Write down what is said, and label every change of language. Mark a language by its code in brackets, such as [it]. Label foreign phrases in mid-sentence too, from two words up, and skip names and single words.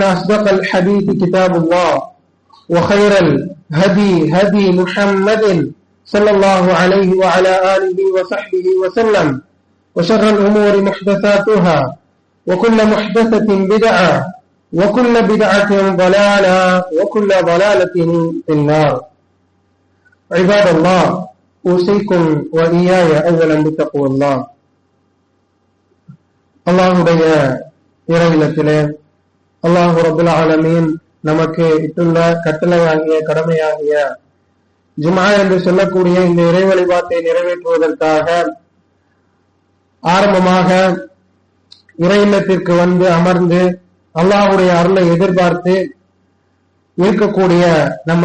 [ar] أصدق الحديث كتاب الله وخير الهدي هدي محمد صلى الله عليه وعلى آله وصحبه وسلم وشر الأمور محدثاتها وكل محدثة بدعة وكل بدعة ضلالة وكل ضلالة في النار عباد الله أوصيكم وإياي أولا بتقوى الله [ta] அல்லாஹுடைய இறையிலத்திலே [ar] الله رب العالمين [ta] நமக்கு இட்டுள்ள கட்டளையாகிய கடமையாகிய ஜும்ஆ என்று சொல்லக்கூடிய இந்த இறை வழிபாட்டை நிறைவேற்றுவதற்காக ஆரம்பமாக இறை இல்லத்திற்கு வந்து அமர்ந்து அல்லாஹுடைய அருளை எதிர்பார்த்து இருக்கக்கூடிய நம்